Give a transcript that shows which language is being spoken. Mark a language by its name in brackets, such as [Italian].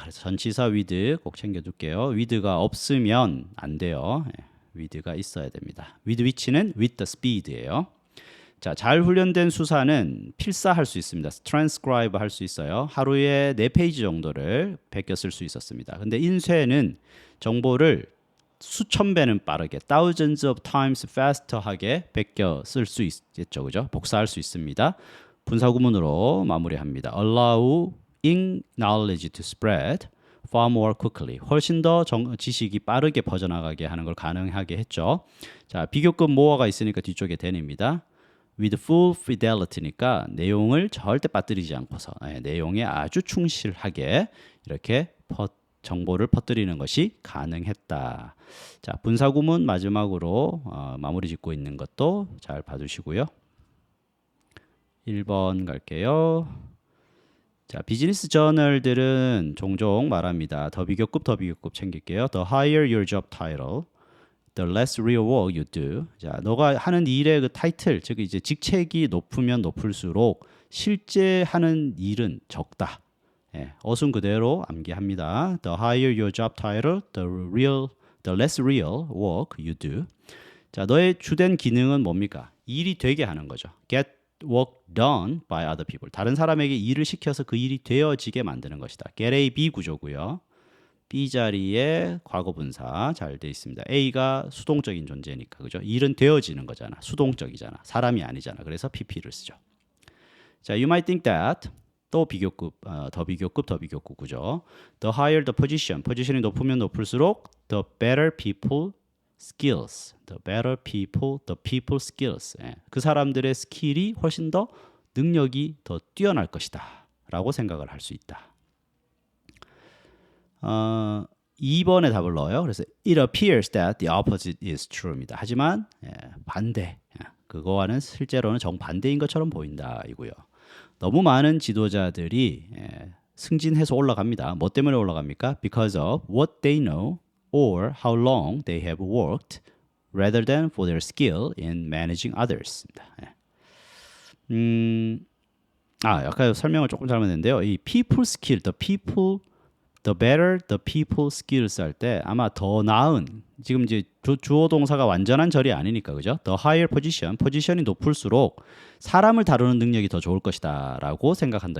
[Korean] 그래서 전치사 with 꼭 챙겨둘게요. with가 없으면 안 돼요. with가 있어야 됩니다. with which는 with the speed예요. 자, 잘 훈련된 수사는 필사할 수 있습니다. transcribe 할 수 있어요. 하루에 4페이지 정도를 베껴 쓸 수 있었습니다. 근데 인쇄는 정보를 수천 배는 빠르게 [English] thousands of times faster [Korean] 하게 베껴 쓸 수 있겠죠, 그죠? 복사할 수 있습니다. 분사구문으로 마무리합니다. [English] allowing knowledge to spread far more quickly. [Korean] 훨씬 더 지식이 빠르게 퍼져나가게 하는 걸 가능하게 했죠. 자, 비교급 more가 있으니까 뒤쪽에 then입니다. with full fidelity니까 내용을 절대 빠뜨리지 않고서 내용에 아주 충실하게 이렇게 정보를 퍼뜨리는 것이 가능했다. 자, 분사구문 마지막으로 마무리 짓고 있는 것도 잘 봐주시고요. 1번 갈게요. 자, 비즈니스 저널들은 종종 말합니다. 더 비교급 챙길게요. [English] The higher your job title, the less real work you do. [Korean] 자, 너가 하는 일의 그 타이틀, 즉 이제 직책이 높으면 높을수록 실제 하는 일은 적다. 어순 그대로 암기합니다. [English] The higher your job title, the less real work you do. [Korean] 자, 너의 주된 기능은 뭡니까? 일이 되게 하는 거죠. [English] Get work done by other people. [Korean] 다른 사람에게 일을 시켜서 그 일이 되어지게 만드는 것이다. Get A, B 구조고요. B 자리에 과거분사 잘 돼 있습니다. A가 수동적인 존재니까, 그죠? 일은 되어지는 거잖아. 수동적이잖아. 사람이 아니잖아. 그래서 PP를 쓰죠. 자, [English] you might think that [Korean] 또 비교급, 더 비교급 구조. [English] The higher the position, [Korean] 포지션이 높으면 높을수록 [English] the better people skills, the people skills. [Korean] 그 사람들의 스킬이 훨씬 더 능력이 더 뛰어날 것이다 라고 생각을 할 수 있다. 2번에 답을 넣어요. 그래서 [English] it appears that the opposite is true입니다. [Korean] 하지만 반대, 그거와는 실제로는 정반대인 것처럼 보인다 이고요. 너무 많은 지도자들이 승진해서 올라갑니다. 뭐 때문에 올라갑니까? [English] Because of what they know or how long they have worked rather than for their skill in managing others. [Korean] 아까 설명을 조금 잘못했는데요. 이 people skill, [English] the better the people skills [Korean] 할 때 아마 더 나은 지금 이제 주어 동사가 완전한 절이 아니니까 그죠? The higher position, 포지션이 높을수록 사람을 다루는 능력이 더 좋을 것이다라고 생각한다.